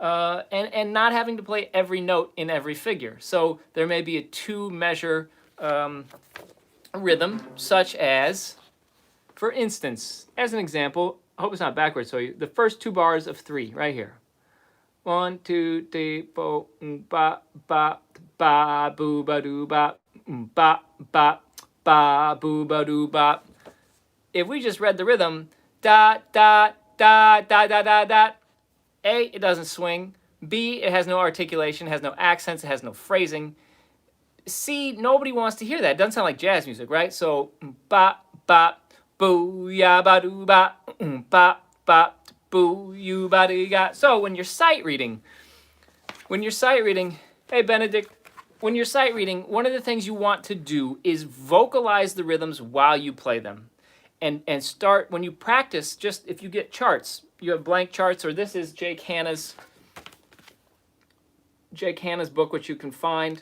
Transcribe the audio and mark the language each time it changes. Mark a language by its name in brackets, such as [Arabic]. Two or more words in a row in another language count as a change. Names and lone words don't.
[English] and not having to play every note in every figure. So there may be a 2-measure rhythm, such as, for instance, as an example, I hope it's not backwards, so the first 2 bars of 3 right here. 1, 2, 3, 4, ba ba ba boo ba doo ba ba ba ba boo ba doo ba. If we just read the rhythm, da da da da da da da. A, it doesn't swing. B, it has no articulation, it has no accents, it has no phrasing. C, nobody wants to hear that. It doesn't sound like jazz music, right? So ba ba boo ya ba doo ba ba boo you ba doo ga. So when you're sight reading, hey Benedict, when you're sight reading, one of the things you want to do is vocalize the rhythms while you play them. And start, when you practice, just if you get charts, you have blank charts, or this is Jake Hanna's book, which you can find.